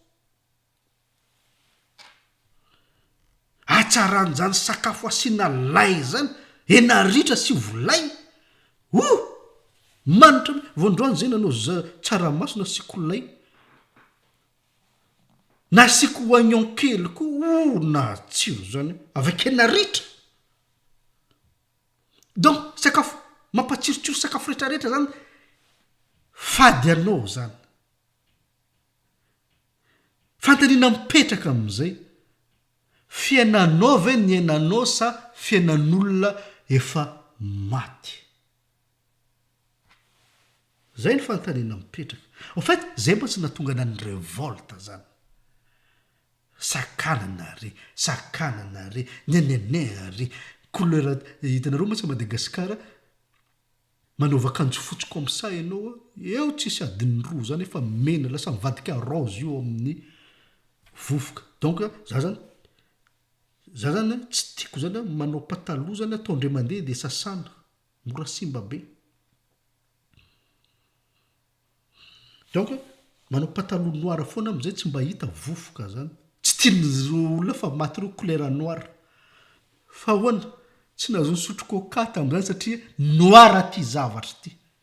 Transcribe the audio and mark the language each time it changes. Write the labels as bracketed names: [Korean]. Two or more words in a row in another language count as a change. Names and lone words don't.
[Malagasy] atsarany zany sakafo asiana lay zany enaritra sy volay manitra voandroany zay nanao tsaramaso nasiko lay nasiko oignon kely ko na tsiro zany avec enaritra. Donc sakafo mampatsirotsiro sakafo rehetrarehetra zany fady anao zany fantanina mipetraka am'izay fiainanao ve ny ainanao sa fiainan'olona efa maty zay ny fantanina mipetraka. [French] En fait [Malagasy] zay mba tsy natonga na ny révolte zany sakanana re nenene re couleur hitanareo moa tsy Madagasikara manaova akanjo fotsy [French] comme ça [Malagasy] ianao eo tsisy adiny roa zany efa mena lasa mivadika rose io amin'ny vovoka. Donc za zany tsy tiako zany manao pataloha zany ataondre mandeha de sasana mora simba be. Donc manao pataloha noir foana am'izay tsy mba hita vovoka zany tsy tiany olona fa maty reo [French] couleur noir [Malagasy] fa hoana tsy nahazo nisotro coca tam'izany satria noir ty zavatra ty.